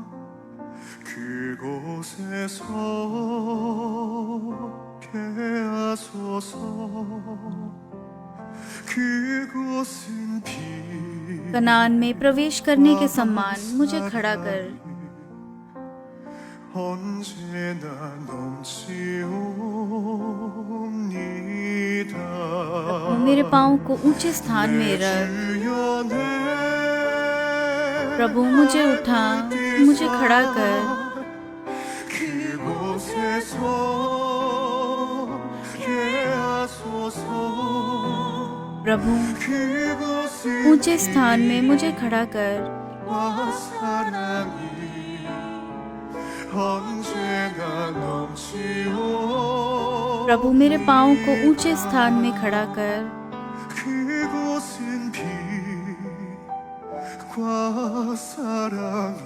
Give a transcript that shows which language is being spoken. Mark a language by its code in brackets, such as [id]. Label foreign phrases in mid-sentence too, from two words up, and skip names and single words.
[ko] 그곳에 서게 하소서. 그곳은 비 [hi] कनान में प्रवेश करने के सम्मान मुझे खड़ा कर। [ko] 언제나 넘치옵니다. [hi] मेरे पाँव को ऊंचे स्थान में रख। [ko] 주여 내 [hi] प्रभु, मुझे उठा, मुझे खड़ा कर। [ko] 그곳에 서게 하소서. [hi] प्रभु, [ko] 그곳은 [hi] ऊंचे स्थान में मुझे खड़ा कर। [ko] 와 사랑이 언제나 넘치오. [hi] प्रभु, मेरे पाँव को ऊंचे स्थान में खड़ा कर। [ko] 그곳은 빛과 사랑이